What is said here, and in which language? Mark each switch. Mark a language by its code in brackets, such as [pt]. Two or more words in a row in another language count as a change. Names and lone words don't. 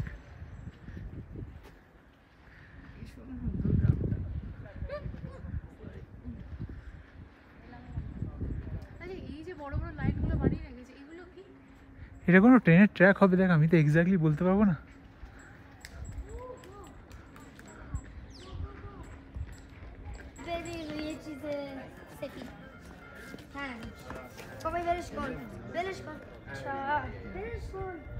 [bn] তুলছে। ভীষণ সুন্দর গ্রামটা। আরে এই যে বড় বড় লাইটগুলো বানিয়ে রেখেছে, এগুলো কি? এটা কোনো ট্রেনের ট্র্যাক হবে দেখ, আমি তো এক্স্যাক্টলি বলতে পারবো না। [fa] یه چیز سفید هم بابا ولش کن ولش کن ولش کن